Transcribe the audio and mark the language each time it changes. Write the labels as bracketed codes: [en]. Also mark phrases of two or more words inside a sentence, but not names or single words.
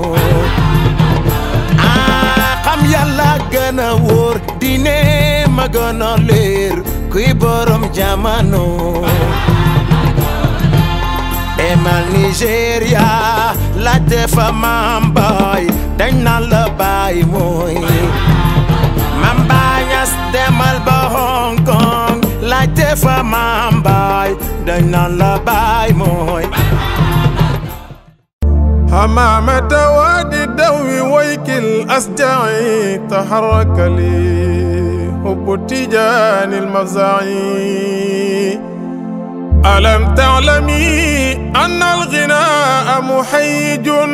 [wo] xam Yàlla gën a wóor diine ma gën a leer kuy borom jamono demal Nigeria la defa Mam Baye dañ naan la Baye mooy Mam Baye Niass demal ba Hong Kong la defa Mam Baye dañ naan la Baye mooy [ar] حمامة وادي الدوي ويك الأسجعي تحرك لي حب تيجان المفزعي ألم تعلمي أن الغناء محيج